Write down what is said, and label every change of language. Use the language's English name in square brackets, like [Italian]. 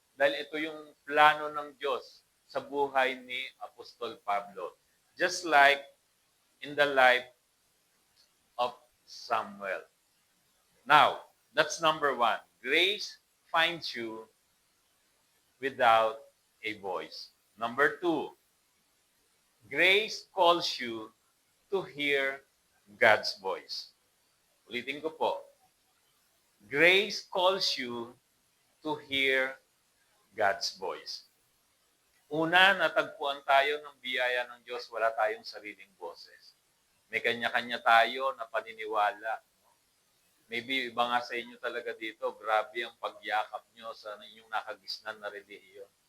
[Filipino] Dahil ito yung plano ng Diyos sa buhay ni Apostol Pablo. [English] Just like in the life of Samuel. Now, that's number one. Grace finds you without a voice. Number two, grace calls you to hear God's voice. [Filipino] Ulitin ko po. [English] Grace calls you to hear God's voice. [Filipino] Una, natagpuan tayo ng biyaya ng Diyos, wala tayong sariling boses. May kanya-kanya tayo na paniniwala. Maybe iba nga sa inyo talaga dito, grabe ang pagyakap nyo sa inyong nakagisnan na relihiyon.